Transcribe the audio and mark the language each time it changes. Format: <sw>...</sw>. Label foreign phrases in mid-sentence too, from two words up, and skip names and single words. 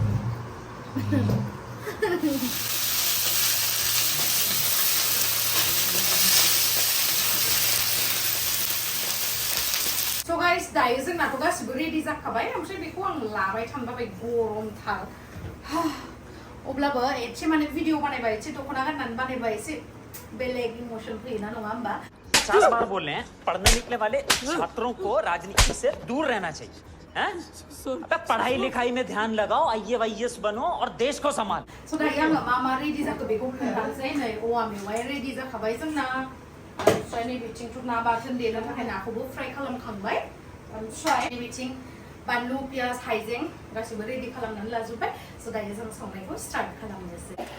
<en>so guys</en> <brx>दायो जोंनाथ' गासिबो रेडि जाखाबाय ओमफ्राय बेखौ आं लाबाय थानबाय गरमथार अब्लाबो एसे माने भिडिअ बानायबा एसे दख'ना गाननानै बानायबा एसे बेलेग इमोशन फैयोना नङा होमबा</brx> <hi>50 बार बोल रहे हैं पढ़ने निकले वाले छात्रों को राजनीति से दूर रहना चाहिए हैं अबे पढ़ाई लिखाई में ध्यान लगाओ आईएएस बनो और देश को संभाल</hi> <brx>स' दायो आङो मा रेडि जाखो बेखौ खोन्थानोसै नै औवा मेवाइ रेडि जाखाबाय जोंना ओमफ्राय नैबेथिंथ' ना बाथोन देनो थाखाय नाखौबो फ्राय खालामखांबाय ओमफ्राय नैबेथिं बानलु पियाज हाइजें गासिबो रेडि खालामनानै लाजोब्बाय स' दायो जों संनायखौ स्टार्ट खालामनोसै</brx>